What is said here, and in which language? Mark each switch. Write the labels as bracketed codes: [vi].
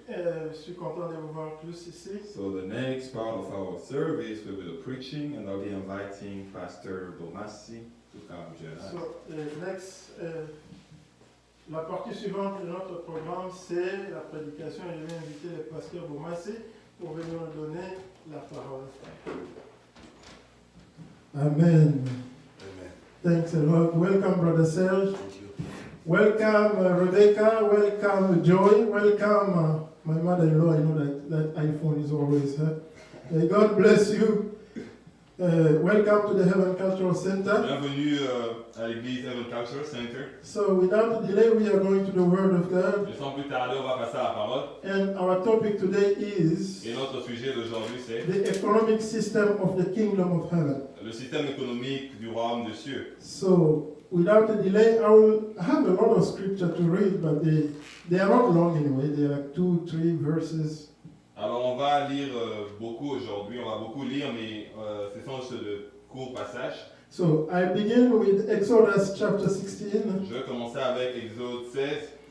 [fr] Je suis content de vous voir tous ici. [en] So the next part of our service will be the preaching, and I'll be inviting Pastor Bomasi to come join us. So, next, [fr] la partie suivante de notre programme, c'est la prédication. Je vais inviter le pasteur Bomassé pour venir nous donner la parole. [en] Amen. Thanks a lot. Welcome, Brother Serge. Welcome, Rebecca. Welcome, Joy. Welcome, my mother-in-law. I know that iPhone is always her. May God bless you. Welcome to the Heaven Cultural Center. [fr] Bienvenue à l'église Heaven Cultural Center. [en] So without delay, we are going to the Word of God. [fr] Et sans plus tarder, on va passer à la parole. [en] And our topic today is [fr] Et notre sujet d'aujourd'hui, c'est [en] the economic system of the kingdom of heaven. [fr] le système économique du royaume des cieux. [en] So without a delay, I will have a lot of scripture to read, but they are not long anyway. They are like 2-3 verses. [fr] Alors on va lire beaucoup aujourd'hui, on va beaucoup lire, mais ce sont juste de courts passages. [en] So I begin with Exodus chapter 16 [fr] Je vais commencer avec Exode 16,